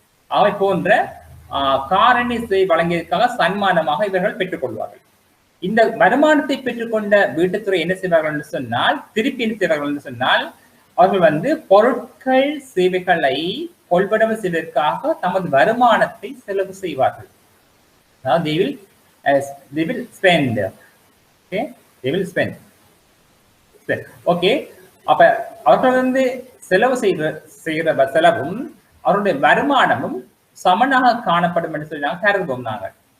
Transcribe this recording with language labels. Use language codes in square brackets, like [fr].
[ta] அவை போன்ற காரணி வழங்கியதற்காக சன்மானமாக இவர்கள் பெற்றுக்கொள்வார்கள். இந்த வருமானத்தை பெற்றுக்கொண்ட வீட்டுத்துறை என்ன செய்வார்கள் என்று சொன்னால், திருப்பி என்ன செய்வார்கள் என்று சொன்னால், அவர்கள் வந்து பொருட்கள் சேவைகளை கொள்வனவு செய்வதற்காக தமது வருமானத்தை செலவு செய்வார்கள். அதாவது [en] they will spend. Okay, they will spend. [ta] Okay, அப்ப அவர்கள் வந்து செலவு செய்கிற செலவும் அவருடைய வருமானமும் சமனாக காணப்படும் என்று சொல்லி நாங்கள் கருதுவோம் நாங்கள்.